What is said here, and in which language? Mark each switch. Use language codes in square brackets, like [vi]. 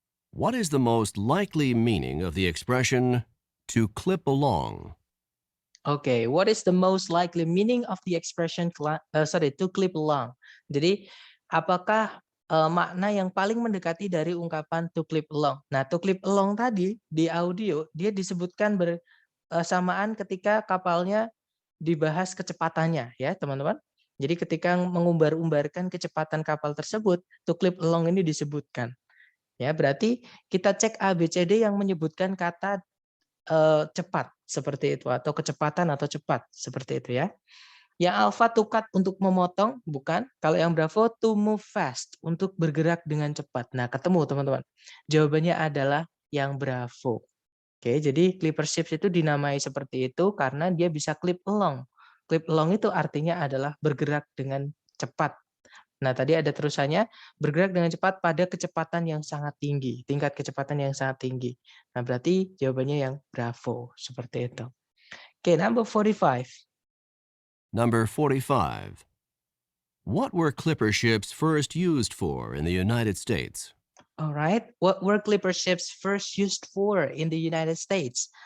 [en] What is the most likely meaning of the expression to clip along? Okay, what is the most likely meaning of the expression to clip along? [id] Jadi, apakah makna yang paling mendekati dari ungkapan to clip along? Nah, to clip along tadi di audio dia disebutkan bersamaan ketika kapalnya dibahas kecepatannya, ya teman-teman. Jadi ketika mengumbar-umbarkan kecepatan kapal tersebut, to clip along ini disebutkan. Ya, berarti kita cek ABCD yang menyebutkan kata cepat seperti itu atau kecepatan atau cepat seperti itu ya. Yang alpha to cut untuk memotong bukan. Kalau yang bravo to move fast untuk bergerak dengan cepat. Nah, ketemu teman-teman. Jawabannya adalah yang bravo. Oke, jadi clipper ships itu dinamai seperti itu karena dia bisa clip along. Clip along itu artinya adalah bergerak dengan cepat. Nah, tadi ada terusannya, bergerak dengan cepat pada kecepatan yang sangat tinggi, tingkat kecepatan yang sangat tinggi. Nah, berarti jawabannya yang bravo, seperti itu. Oke, number 45. [en] Number 45. What were clipper ships first used for in the United States? All right, what were clipper ships first used for in the United States?